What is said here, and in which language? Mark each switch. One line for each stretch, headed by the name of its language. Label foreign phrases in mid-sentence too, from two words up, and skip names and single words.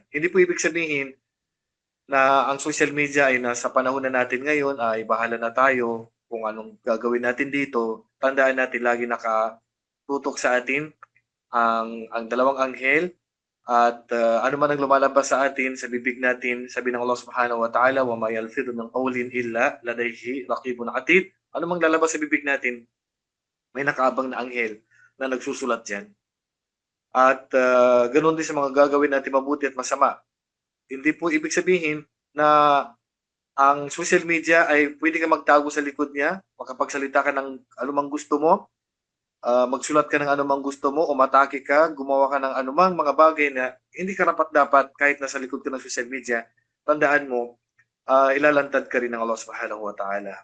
Filipino: Hindi po ibig sabihin na ang
English: social media
Filipino: ay nasa panahon na natin ngayon ay bahala na tayo kung anong gagawin natin dito. Tandaan natin lagi nakatutok sa atin ang dalawang anghel at ano man ang lumalabas sa atin, sa bibig natin, sabi ng Allah
Arabic: سبحانه وتعالى وما يلفظ من قول إلا لديه رقيب عتيد.
Filipino: Ano mang lalabas sa bibig natin, may nakaabang na anghel na nagsusulat diyan. At ganoon din sa mga gagawin natin mabuti at masama. Hindi po ibig sabihin na ang
English: social media
Filipino: ay pwede ka magtago sa likod niya, makapagsalita ka ng anumang gusto mo, magsulat ka ng anumang gusto mo, umatake ka, gumawa ka ng anumang mga bagay na hindi karapat-dapat kahit nasa likod ka ng
English: social media,
Filipino: tandaan mo, ilalantad ka rin ng Allah
Arabic: سبحانه وتعالى.